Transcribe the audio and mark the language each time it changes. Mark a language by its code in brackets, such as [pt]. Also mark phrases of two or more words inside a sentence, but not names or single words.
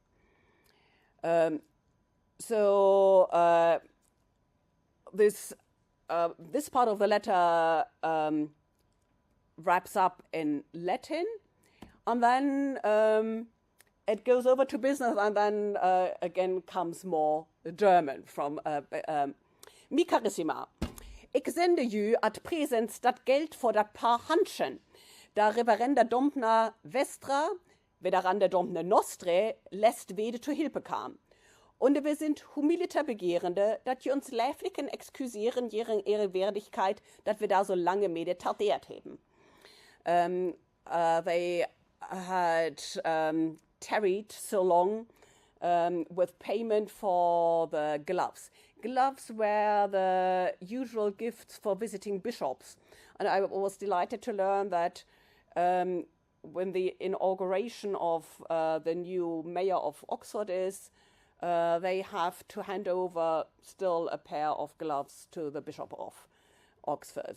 [en] This part of the letter wraps up in Latin, and then it goes over to business, and then again comes more German from Mi carissima. [gml] Ich sende ju [la] ad presens [gml] dat Geld vor dat paar Handschen, da [la] reverenda Dompna Vestra, veneranda Dompne Nostre, [gml] lässt wede zu Hilfe kam. Und wir sind humiliter Begehrende, dat je uns läflichen exkusieren ihre Werdigkeit, dat wir da so lange meditariert haben. [en] They had tarried so long with payment for the gloves. Gloves were the usual gifts for visiting bishops. And I was delighted to learn that when the inauguration of the new mayor of Oxford is, they have to hand over still a pair of gloves to the Bishop of Oxford.